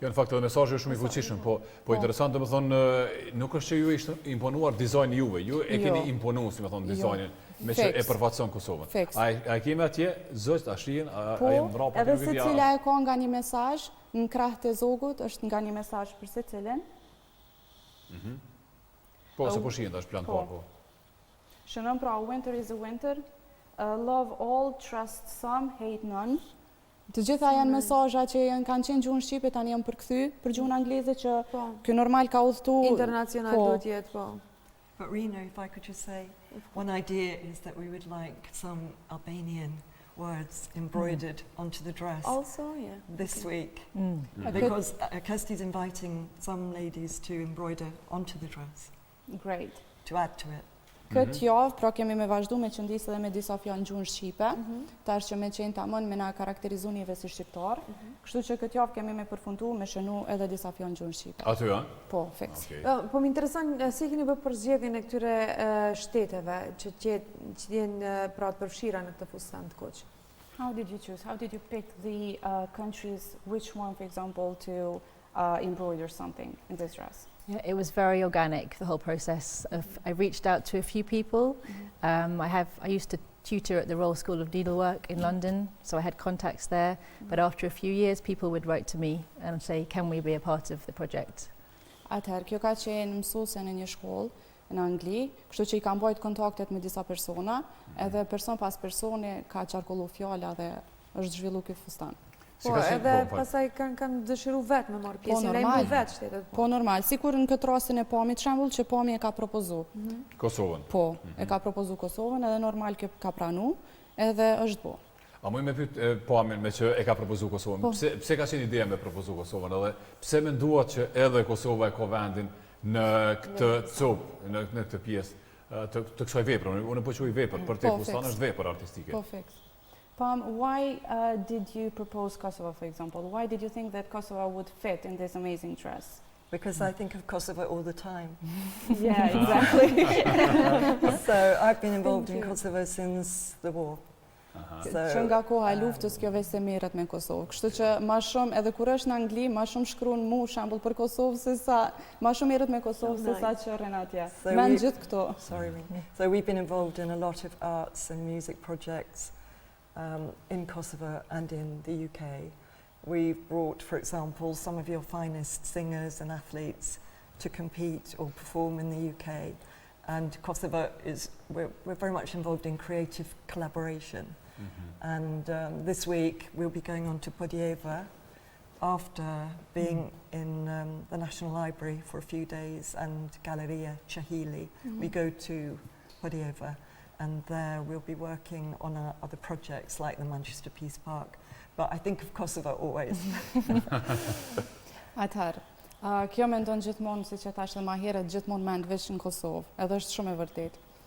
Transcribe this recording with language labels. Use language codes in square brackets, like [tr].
[sq] Jo, në fakt edhe mesazhi është shumë i fuqishëm, po interesant do të thonë nuk është që ju ishte imponuar dizajni juve, ju e keni imponuar, si më thonë, dizajnin me që e përfaqëson Kosovën. A kemi atje zogjt, a shihen, a janë mbrapa edhe secila e ka nga një mesazh në krahët e zogut, është nga një mesazh për secilin. Po, se po shihen tash plan parë, po. Shënon pra [en] winter is a winter, love all, trust some, hate none. [sq] Të gjitha janë mesazha që kanë qenë gjuhën shqipe, tani janë përkthy për gjuhën angleze që kjo normal ka udhëtu internacional do të jetë, po. [en] But Rena, if I could just say, one idea is that we would like some Albanian words embroidered onto the dress Also, yeah. this week. Because Kirstie's inviting some ladies to embroider onto the dress. Great. To add to it. [sq] Këtë javë, pra kemi me vazhdu me qëndisë dhe me disa fjalë gjuhën shqipe, tash që me qenë tamon me na karakterizu njëve si shqiptar, kështu që këtë javë kemi me përfundu me shënu edhe disa fjalë gjuhën shqipe. Aty, a? Po, fiks. Po më intereson, si keni bërë përzgjedhjen e këtyre shteteve që jenë pra të përfshira në këtë fustan të koq? [en] How did you choose? How did you pick the countries, which one, for example, to embroider something in this dress? Yeah, it was very organic, the whole process. I reached out to a few people. I used to tutor at the Royal School of Needlework in London, so I had contacts there. But after a few years, people would write to me and say, can we be a part of the project? [sq] Atëherë, kjo ka qenë mësuese në një shkollë në Angli, kështu që i kam bajt kontaktet me disa persona, edhe person pas personi ka qarkullu fjala dhe është zhvillu ky fustan. Po, edhe pasaj kanë dëshiru vetë me marrë pjesë, në imu vetë shtetet. Po, normal. Sikur në këtë rastin e Pamit shembull që Pami e ka propozu. Kosovën? Po, e ka propozu Kosovën, edhe normal kjo ka pranu, edhe është bo. A muj me pyet Pamin me që e ka propozu Kosovën, pse ka qenë ideja me propozu Kosovën, edhe pse menduat që edhe Kosova e ka vendin në këtë copë, në këtë pjesë të kësaj vepër, unë po quaj vepër, për te fustan është vepër artistike. Po, fiks. [en] Pam, why did you propose Kosovo, for example? Why did you think that Kosovo would fit in this amazing dress? Because I think of Kosovo all the time. Yeah, exactly. So I've been involved in Kosovo since the war. [sq] Që nga koha e luftës kjo veç se merret me Kosovë. Kështu që ma shumë, edhe kur është në Angli, ma shumë shkruan mu shembull për Kosovë se sa ma shumë merret me Kosovë se sa që rren atje. Men gjithë këto. [en] Sorry. So we've been involved in a lot of arts and music projects in Kosovo and in the UK. We've brought, for example, some of your finest singers and athletes to compete or perform in the UK. And Kosovo we're very much involved in creative collaboration. And this week we'll be going on to Podjeva after being in the National Library for a few days and Galleria Sheholli. We go to Podjeva, and there we'll be working on other projects like the Manchester Peace Park. But I think of Kosovo always. [sq] Atëherë, kjo mendon gjithmonë, siç e thash edhe më herët, gjithmonë mend veç në Kosovë, edhe është shumë e vërtetë.